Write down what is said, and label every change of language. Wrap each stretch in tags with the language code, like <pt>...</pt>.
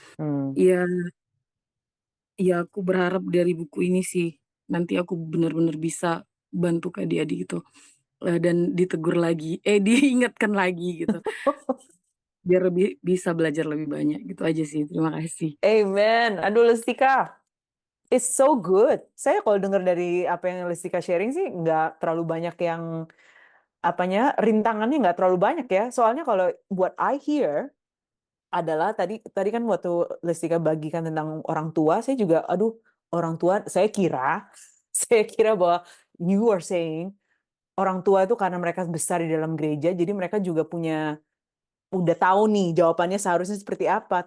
<id>Hmm. ya aku berharap dari buku ini sih, nanti aku benar-benar bisa bantu ke adik-adik gitu, dan ditegur lagi, diingatkan lagi gitu, biar bisa belajar lebih banyak, gitu aja sih. Terima kasih. Amen.</id> <en>Aduh, Lestika, it's so good.</en> <id>Saya kalau dengar dari apa yang Lestika sharing sih nggak terlalu banyak yang rintangannya nggak terlalu banyak ya. Soalnya kalau</id> <en>what I hear</en> <id>adalah tadi tadi kan waktu Lestika bagikan tentang orang tua, saya juga aduh, orang tua saya kira saya kira bahwa</id> <en>you are saying</en> <id>orang tua itu karena mereka besar di dalam gereja, jadi mereka juga udah tahu nih jawabannya seharusnya seperti apa.</id>